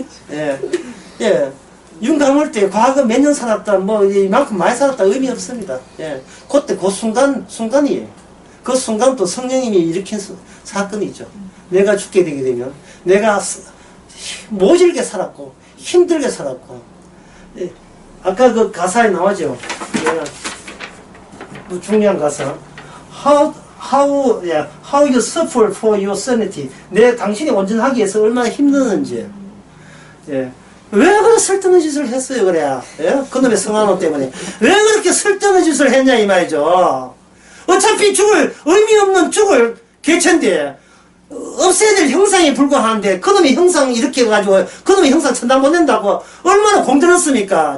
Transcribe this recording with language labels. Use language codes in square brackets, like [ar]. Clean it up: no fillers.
[ko] 예. 예. 눈 감을 때 과거 몇 년 살았다 뭐 이만큼 많이 살았다 의미 없습니다. 예. 그때 그 순간이에요. 그 순간 또 성령님이 일으킨 사건이죠. 내가 죽게 되게 되면 내가 모질게 살았고 힘들게 살았고 예. 아까 그 가사에 나오죠. 예. 중요한 가사. [en] How you suffer for your sanity. [ko] 당신이 온전하기 위해서 얼마나 힘드는지. 예. 왜 그런 쓸데없는 짓을 했어요, 그래? 예? 그놈의 성한호 때문에. 왜 그렇게 쓸데없는 짓을 했냐, 이 말이죠. 어차피 의미 없는 죽을 개체인데, 없애야 될 형상에 불과한데, 그놈의 형상 이렇게 해가지고, 그놈의 형상 천당 못 낸다고, 얼마나 공들었습니까?